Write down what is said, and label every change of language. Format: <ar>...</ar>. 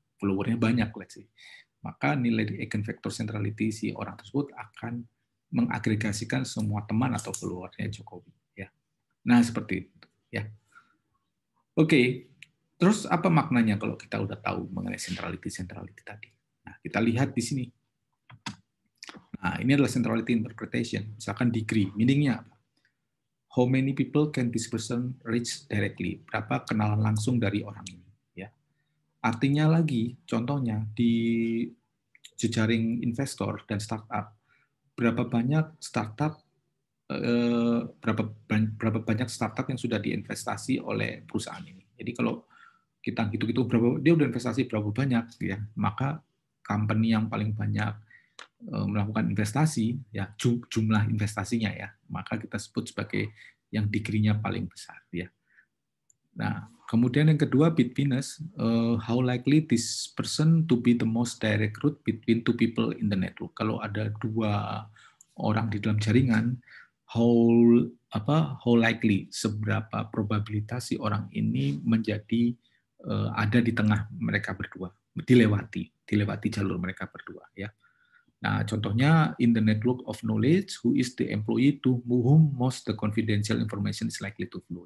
<id>Followernya banyak, let's say. Maka nilai eigenvector centrality si orang tersebut akan mengagregasikan semua teman atau followernya Jokowi ya. Nah, seperti itu ya. Oke. Terus apa maknanya kalau kita udah tahu mengenai centrality tadi? Nah, kita lihat di sini. Nah, ini adalah centrality interpretation. Misalkan degree, meaning-nya apa?</id> <en>How many people can this person reach directly?</en> <id>Berapa kenalan langsung dari orang ini? Ya. Artinya lagi, contohnya di jejaring investor dan startup, berapa banyak startup berapa banyak startup yang sudah diinvestasi oleh perusahaan ini. Jadi kalau kita gitu-gitu berapa dia udah investasi berapa banyak ya, maka company yang paling banyak melakukan investasi ya jumlah investasinya ya, maka kita sebut sebagai yang degree-nya paling besar ya.</id> <en>Nah, kemudian yang kedua bitwiness, how likely this person to be the most direct route between two people in the network.</en> <id>Kalau ada dua orang di dalam jaringan, how likely, seberapa probabilitas si orang ini menjadi ada di tengah mereka berdua, dilewati jalur mereka berdua ya.</id> <en>Nah, contohnya in the network of knowledge, who is the employee to whom most the confidential information is likely to flow.</en>